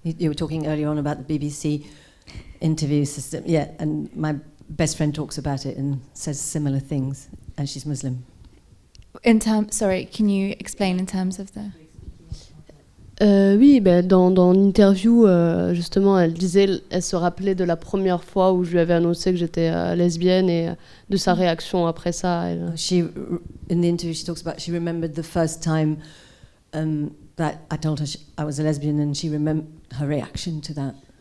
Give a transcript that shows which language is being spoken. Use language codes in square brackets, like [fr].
[en] You were talking earlier on about the BBC interview system, and my best friend talks about it and says similar things, and she's Muslim. Sorry, can you explain in terms of the... [fr] Oui, dans l'interview, justement, elle se rappelait de la première fois où je lui avais annoncé que j'étais lesbienne, et de sa réaction après ça. [en] In the interview, she talks about, she remembered the first time that I told her I was a lesbian, and she remembered her reaction to that.